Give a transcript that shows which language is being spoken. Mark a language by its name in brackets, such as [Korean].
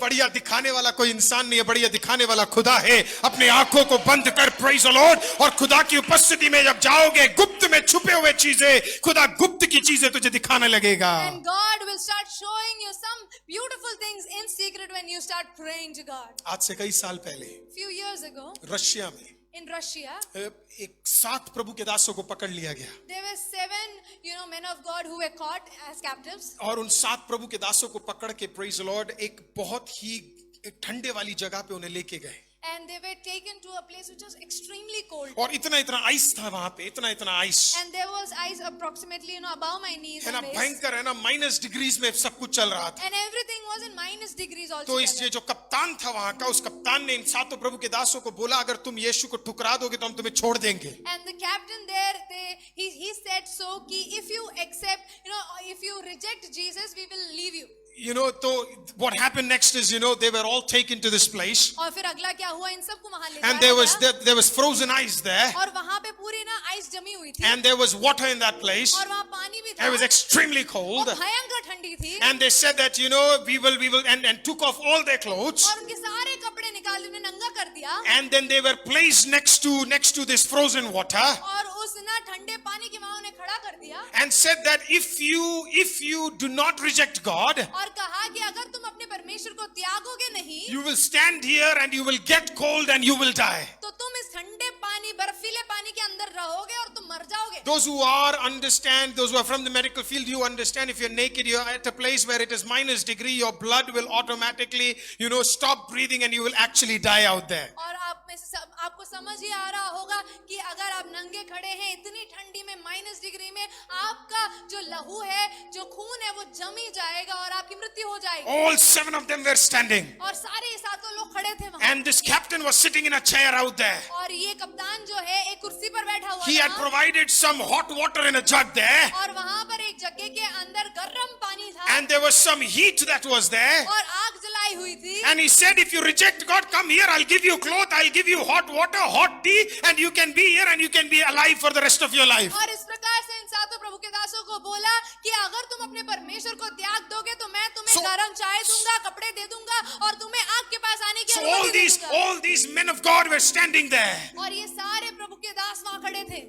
[Hindi] बढ़िया दिखाने वाला कोई इंसान नहीं है, बढ़िया दिखाने वाला खुदा है. अपने आंखों को बंद कर, [English] praise the lord, [Hindi] और खुदा की उपस्थिति में जब जाओगे, गुप्त में छुपे हुए चीजें, खुदा गुप्त की चीजें तुझे दिखाने लगेगा. [English] And God will start showing you some beautiful things in secret when you start praying to God. [Hindi] आज से कई साल पहले [English] Few years ago, [Hindi] रशिया में [English] in Russia, [Hindi] एक 7 प्रभु के दासों को पकड़ लिया गया, [English] there were 7, men of God who were caught as captives. [Hindi] और उन 7 प्रभु के दासों को पकड़ के, [English] praise the Lord, [Hindi] एक बहुत ही एक ठंडे वाली जगह पे उन्हें लेके गए. [English] And they were taken to a place which was extremely cold. [Hindi] और इतना इतना आइस था वहां पे, इतना इतना ice, [English] And there was ice approximately, above my knees. [Hindi] है ना, [English] and waist. [Hindi] भयंकर, है ना, माइनस डिग्रीज में सब कुछ चल रहा था. [English] And everything was in minus degrees also. [Hindi] तो इस ये जो कप्तान था वहां का, उस कप्तान ने इन 7 प्रभु के दासों को बोला, अगर तुम यीशु को ठुकरा दोगे तो हम तुम्हें छोड़ देंगे. [English] And the captain there, he said so, ki if you accept, if you reject Jesus, we will leave you. So what happened next is, they were all taken to this place, [Hindi] और फिर अगला क्या हुआ, इन सबको वहां ले [English] and [Hindi] जाया [English] there was frozen ice there, [Hindi] गया। और वहां पे पूरी आइस जमी हुई थी। [English] and there was water in that place. [Hindi] और वहां पानी भी [English] It [Hindi] था। [English] was extremely cold, [Hindi] और भयंकर ठंडी थी। [English] and they said that we will and took off all their clothes, [Hindi] और उनके सारे कपड़े निकाल उन्हें नंगा कर दिया। [English] and then they were placed next to this frozen water, [Hindi] और उस ठंडे पानी के वहां उन्हें खड़ा कर दिया। [English] and said that if you do not reject God, [Hindi] और कहा कि अगर तुम अपने परमेश्वर को त्यागोगे नहीं, [English] you will stand here and you will get cold and you will die. [Hindi] तो तुम इस ठंडे पानी, बर्फीले पानी के अंदर रहोगे और तुम मर जाओगे। [English] Those who are from the medical field, you understand, if you're naked, you're at a place where it is minus degree, your blood will automatically, stop breathing and you will actually die out there. [Hindi] और आप में से आपको समझ ही आ रहा होगा कि अगर आप नंगे खड़े हैं इतनी ठंडी में, माइनस डिग्री में, आपका जो लहू है, जो खून है, वो जमी जाएगा और आपकी मृत्यु हो जाएगी। [English] All 7 of them were standing, [Hindi] और सारे 7 लोग खड़े थे वहां। [English] and this captain was sitting in a chair out there. [Hindi] और ये कप्तान जो है एक कुर्सी पर बैठा हुआ [English] He had [Hindi] था। [English] provided some hot water in a jug there, [Hindi] और वहां पर एक जग्गे के अंदर गर्म पानी था। [English] and there was some heat that was there. [Hindi] और आग जलाई हुई थी। [English] And he said, if you reject God, come here, I'll give you cloth, I'll give you hot water, hot tea, and you can be here and you can be alive for the rest of your life. [Hindi] और इस प्रकार से इन 7 प्रभु के दासों को बोला कि अगर तुम अपने परमेश्वर को त्याग दोगे तो मैं तुम्हें गर्म चाय दूंगा, कपड़े दे दूंगा और तुम्हें आग के पास आने की [English] So [Hindi] अनुमति दे दूंगा। [English] all these men of God were standing there. [Hindi] और ये सारे प्रभु के दास वहां खड़े थे।